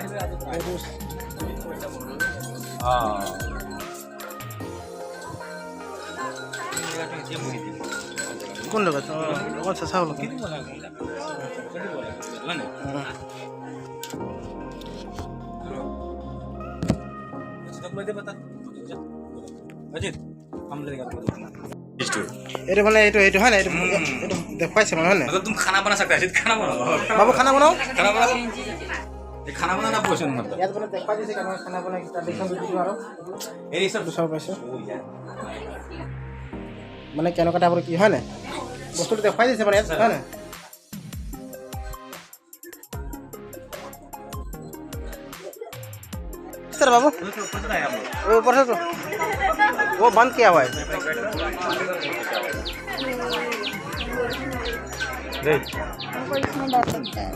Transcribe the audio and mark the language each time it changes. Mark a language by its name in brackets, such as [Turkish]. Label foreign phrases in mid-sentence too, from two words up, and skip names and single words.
[Assamese] কোন লগত অকণ চেঁচা হ'ল এইটো মানে এইটো হয় নাই এইটো দেখুৱাইছে মানে হয় নাই [Hindi] तुम खाना बना सकता है खाना बनाओ बाबू खाना बनाओ खाना बनाओ ये खाना बनाना पोषण मतलब [Assamese] ইয়াত মানে দেখুৱাই দিছে কেনেকৈ খানা বনাই দেখুৱাই দিছোঁ আৰু [Hindi] ये सब [Assamese] চাব পাইছোঁ মানে কেনেকুৱা টাইপৰ কি হয় নাই বস্তুটো দেখুৱাই দিছে মানে ইয়াত হয় নাই [Hindi] सर बाबू वो ऊपर से तो वो बंद किया हुआ है हमको इसमें डर लगता है